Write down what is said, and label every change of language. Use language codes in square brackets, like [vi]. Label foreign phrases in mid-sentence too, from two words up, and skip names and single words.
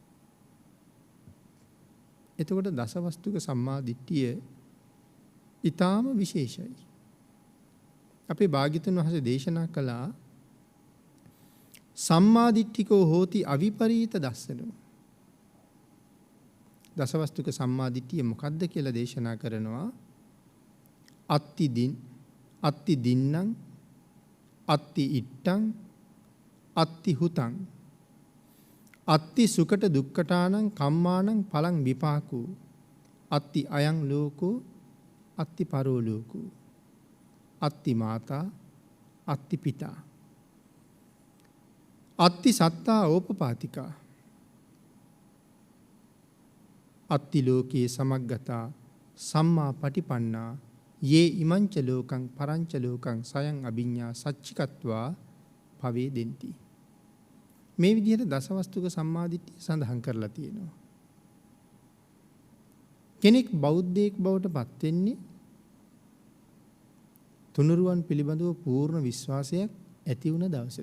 [si] එතකොට දසවස්තුක සම්මා දිට්ඨිය ඊටාම විශේෂයි. අපේ භාග්‍යතුන් වහන්සේ දේශනා කළා [pi] සම්මා දිට්ඨිකෝ හෝති අවිපරීත දස්සනෝ. [si] දසවස්තුක සම්මා දිට්ඨිය මොකක්ද කියලා දේශනා කරනවා. [pi] අත්ති දින්නම් අත්ති ඉට්ටං අත්ති හුතං අත්ති සුකට දුක්ඛටානං කම්මානං පලං විපාකෝ අත්ති අයං ලෝකෝ අත්ති පරෝ ලෝකෝ අත්ති මාතා අත්ති පිතා අත්ති සත්තා ඕපපාතිකා අත්ති ලෝකේ සමග්ගතා සම්මා පටිපන්නා යේ ඉමංච ලෝකං පරංච ලෝකං සයං අභිඤ්ඤා සච්චිකත්වා භවේ දෙන්ති. [si] මේ විදිහට දසවස්තුක සම්මාදිට්ඨිය සඳහන් කරලා තියෙනවා. කෙනෙක් බෞද්ධයෙක් බවට පත් වෙන්නේ තුනුරුවන් පිළිබඳව පූර්ණ විශ්වාසයක් ඇති වුණ දවසට.